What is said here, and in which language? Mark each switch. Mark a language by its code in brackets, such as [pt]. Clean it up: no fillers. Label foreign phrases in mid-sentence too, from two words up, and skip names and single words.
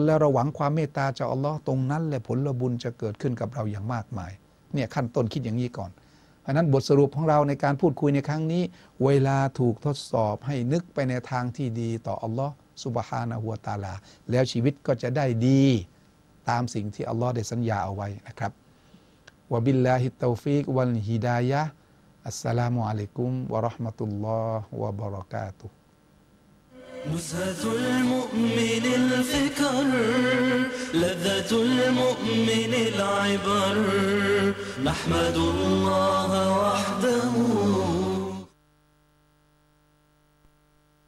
[th] แล้วเราหวังความเมตตาจากอัลลอฮ์ตรงนั้นแหละผลบุญจะเกิดขึ้นกับเราอย่างมากมายเนี่ยขั้นต้นคิดอย่างนี้ก่อนเพราะนั้นบทสรุปของเราในการพูดคุยในครั้งนี้เวลาถูกทดสอบให้นึกไปในทางที่ดีต่ออัลลอฮ์ [ar] سبحانه وتعالى [th] แล้วชีวิตก็จะได้ดีตามสิ่งที่อัลลอฮ์ได้สัญญาเอาไว้นะครับ [ar] وبالله التوفيق والهداية السلام عليكم ورحمة الله وبركاته نزهة المؤمن الفكر لذة المؤمن العبر نحمد الله وحده